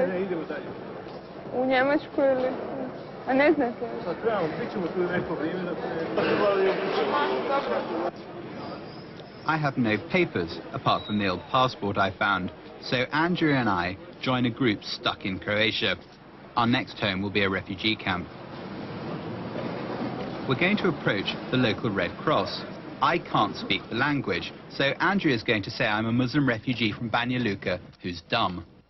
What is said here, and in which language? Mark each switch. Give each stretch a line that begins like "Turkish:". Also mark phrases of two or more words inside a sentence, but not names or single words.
Croatian: Ne, idemo dalje. U Njemačku ili? A ne znate? Sad trebamo, bit ćemo tu neko vrijeme da
English: I have no papers, apart from the old passport I found, so Andrew and I join a group stuck in Croatia. Our next home will be a refugee camp. We're going to approach the local Red Cross. I can't speak the language, so Andrew is going to say I'm a Muslim refugee from Banja Luke who's dumb.